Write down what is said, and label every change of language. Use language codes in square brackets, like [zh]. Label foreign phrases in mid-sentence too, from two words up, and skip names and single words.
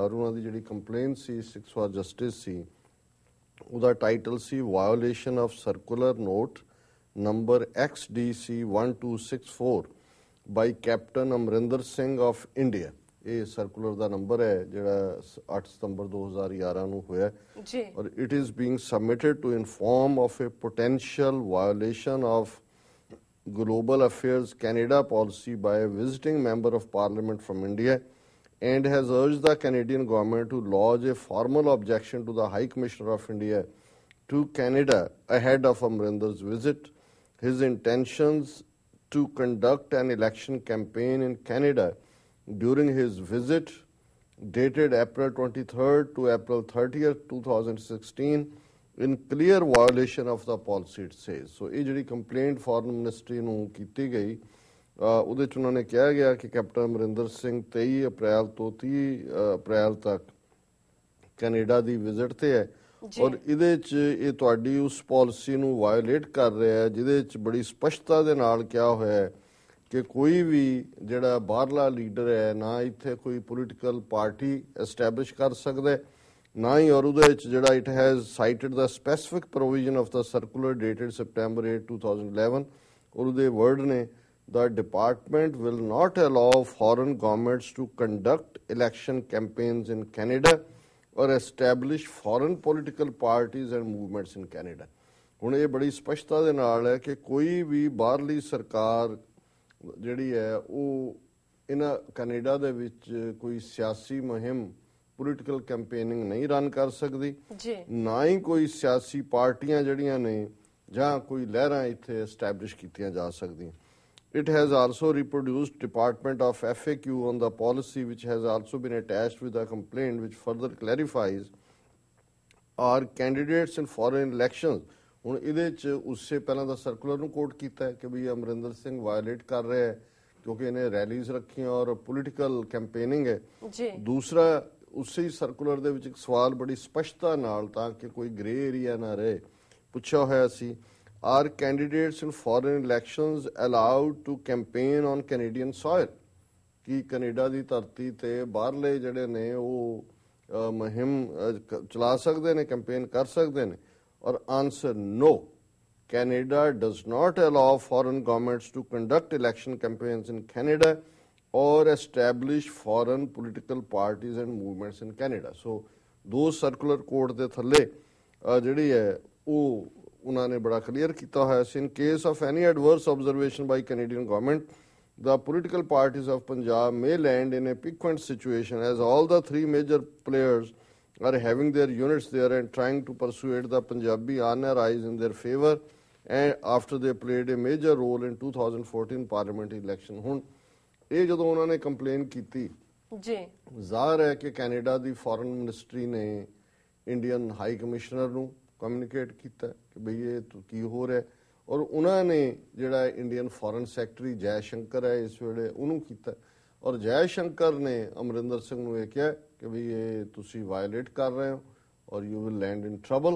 [pa] ਔਰ ਉਹਨਾਂ ਦੀ ਜਿਹੜੀ ਕੰਪਲੇਨ ਸੀ ਸਿਕਸ ਫॉर ਜਸਟਿਸ ਸੀ, ਉਹਦਾ ਟਾਈਟਲ ਸੀ [en] violation of circular note number XDC 1264 by Captain Amarinder Singh of India. [pa] ਇਹ ਸਰਕੂਲਰ ਦਾ ਨੰਬਰ ਹੈ ਜਿਹੜਾ 8 ਸਤੰਬਰ 2011 ਨੂੰ ਹੋਇਆ ਜੀ। [en] ਔਰ it is being submitted to inform of a potential violation of Global Affairs Canada policy by a visiting member of parliament from India and has urged the Canadian government to lodge a formal objection to the High Commissioner of India to Canada ahead of Amarinder's visit. His intentions to conduct an election campaign in Canada during his visit dated April 23rd to April 30th, 2016 in clear violation of the policy it says. [pa] So ਇਹ ਜਿਹੜੀ ਕੰਪਲੇਂਟ [en] foreign ministry [pa] ਨੂੰ ਕੀਤੀ ਗਈ ਉਹਦੇ 'ਚ ਉਹਨਾਂ ਨੇ ਕਿਹਾ ਗਿਆ ਕਿ ਕੈਪਟਨ ਅਮਰਿੰਦਰ ਸਿੰਘ 23 ਅਪ੍ਰੈਲ ਤੋਂ 30 ਅਪ੍ਰੈਲ ਤੱਕ ਕੈਨੇਡਾ ਦੀ ਵਿਜ਼ਿਟ ਤੇ ਹੈ ਔਰ ਇਹਦੇ 'ਚ ਇਹ ਤੁਹਾਡੀ ਉਸ ਪਾਲਿਸੀ ਨੂੰ ਵਾਇਓਲੇਟ ਕਰ ਰਿਹਾ ਹੈ ਜਿਹਦੇ 'ਚ ਬੜੀ ਸਪਸ਼ਟਤਾ ਦੇ ਨਾਲ ਕਿਹਾ ਹੋਇਆ ਹੈ ਕਿ ਕੋਈ ਵੀ ਜਿਹੜਾ ਬਾਹਰਲਾ ਲੀਡਰ ਹੈ ਨਾ ਇੱਥੇ ਕੋਈ [en] political party establish [pa] ਕਰ ਸਕਦਾ ਹੈ ਨਾ ਹੀ। ਔਰ ਉਹਦੇ ਵਿੱਚ ਜਿਹੜਾ [en] it has cited the specific provision of the circular dated September 8, 2011 [pa] ਔਰ ਉਹਦੇ ਵਰਡ ਨੇ [en] the department will not allow foreign governments to conduct election campaigns in Canada or establish foreign political parties and movements in Canada. [pa] ਹੁਣ ਇਹ ਬੜੀ ਸਪਸ਼ਟਤਾ ਦੇ ਨਾਲ ਹੈ ਕਿ ਕੋਈ ਵੀ ਬਾਹਰਲੀ ਸਰਕਾਰ ਜਿਹੜੀ ਹੈ ਉਹ ਇਹਨਾਂ ਕੈਨੇਡਾ ਦੇ ਵਿੱਚ ਕੋਈ ਸਿਆਸੀ ਮੁਹਿੰਮ [en] political campaigning [pa] ਨਹੀਂ ਰਨ ਕਰ ਸਕਦੀ, ਨਾ ਹੀ ਕੋਈ ਸਿਆਸੀ ਪਾਰਟੀਆਂ ਜਿਹੜੀਆਂ ਨੇ ਜਾਂ ਕੋਈ ਲਹਿਰਾਂ ਇੱਥੇ ਐਸਟੈਬਲਿਸ਼ ਕੀਤੀਆਂ ਜਾ ਸਕਦੀਆਂ। [en] It has also reproduced Department of FAQ on the policy which has also been attached with the complaint which further clarifies are candidates in foreign elections. [pa] ਹੁਣ ਇਹਦੇ 'ਚ ਉਸੇ ਪਹਿਲਾਂ ਦਾ ਸਰਕੂਲਰ ਨੂੰ ਕੋਟ ਕੀਤਾ ਹੈ ਕਿ ਵੀ ਅਮਰਿੰਦਰ ਸਿੰਘ ਵਾਇਲੇਟ ਕਰ ਰਿਹਾ ਹੈ ਕਿਉਂਕਿ ਇਹਨੇ ਰੈਲੀਜ਼ ਰੱਖੀਆਂ ਔਰ [en] political campaigning [pa] ਹੈ। ਦੂਸਰਾ ਉਸੇ ਸਰਕੂਲਰ ਦੇ ਵਿੱਚ ਇੱਕ ਸਵਾਲ ਬੜੀ ਸਪਸ਼ਟਤਾ ਨਾਲ ਤਾਂ ਕਿ ਕੋਈ [en] grey area [pa] ਨਾ ਰਹੇ ਪੁੱਛਿਆ ਹੋਇਆ ਸੀ, [en] are candidates in foreign elections allowed to campaign on Canadian soil? [pa] ਕਿ ਕੈਨੇਡਾ ਦੀ ਧਰਤੀ ਤੇ ਬਾਹਰਲੇ ਜਿਹੜੇ ਨੇ ਉਹ ਮੁਹਿੰਮ ਚਲਾ ਸਕਦੇ ਨੇ, ਕੈਂਪੇਨ ਕਰ ਸਕਦੇ ਨੇ? [en] ਔਰ ਆਨਸਰ no. Canada does not allow foreign governments to conduct election campaigns in Canada or establish foreign political parties and movements in Canada. [pa] So ਦੋ [en] circular code [pa] ਦੇ ਥੱਲੇ ਜਿਹੜੀ ਹੈ ਉਹ ਉਹਨਾਂ ਨੇ ਬੜਾ ਕਲੀਅਰ ਕੀਤਾ ਹੋਇਆ ਸੀ। [en] In case of any adverse observation by Canadian government, the political parties of Punjab may land in a piquant situation as all the three major players are having their units there and trying to persuade the Punjabi NRIs in their favor and after they played a major role in 2014 parliamentary election. [pa] ਹੁਣ ਇਹ ਜਦੋਂ ਉਹਨਾਂ ਨੇ ਕੰਪਲੇਨ ਕੀਤੀ ਜ਼ਾਹਰ ਹੈ ਕਿ ਕੈਨੇਡਾ ਦੀ [en] foreign ministry [pa] ਨੇ [en] Indian High Commissioner [pa] ਨੂੰ ਕਮਿਊਨੀਕੇਟ ਕੀਤਾ ਕਿ ਬਈ ਇਹ ਕੀ ਹੋ ਰਿਹਾ ਔਰ ਉਹਨਾਂ ਨੇ ਜਿਹੜਾ [en] Indian foreign secretary [pa] ਜੈ ਸ਼ੰਕਰ ਹੈ ਇਸ ਵੇਲੇ ਉਹਨੂੰ ਕੀਤਾ ਔਰ ਜੈ ਸ਼ੰਕਰ ਨੇ ਅਮਰਿੰਦਰ ਸਿੰਘ ਨੂੰ ਇਹ ਕਿਹਾ ਕਿ ਬਈ ਇਹ ਤੁਸੀਂ ਵਾਇਲੇਟ ਕਰ ਰਹੇ ਹੋ ਔਰ [en] you will land in trouble.